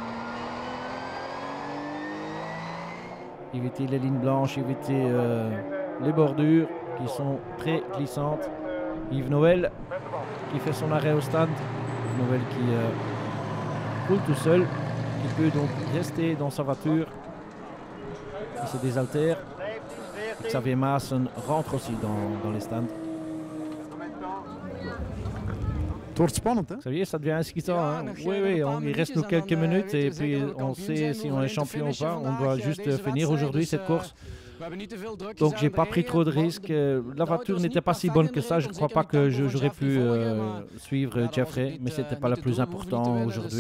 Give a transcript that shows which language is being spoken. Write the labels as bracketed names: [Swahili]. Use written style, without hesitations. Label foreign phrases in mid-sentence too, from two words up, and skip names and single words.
[French] Éviter les lignes blanches, éviter les bordures qui sont très glissantes. Yves Noël qui fait son arrêt au stand. Yves Noël qui roule tout seul. Il peut donc rester dans sa voiture. Il se désaltère. Xavier Maassen rentre aussi dans les stands. [Dutch] Het wordt spannend, hè? [French] Xavier, ça devient excitant. Hein? Oui, il reste nous quelques minutes et puis on sait si on est champion ou pas. On doit juste finir aujourd'hui cette course. Donc j'ai pas pris trop de risques. La voiture n'était pas si bonne que ça. Je ne crois pas que j'aurais pu suivre Jeffrey, mais c'était pas le plus important aujourd'hui.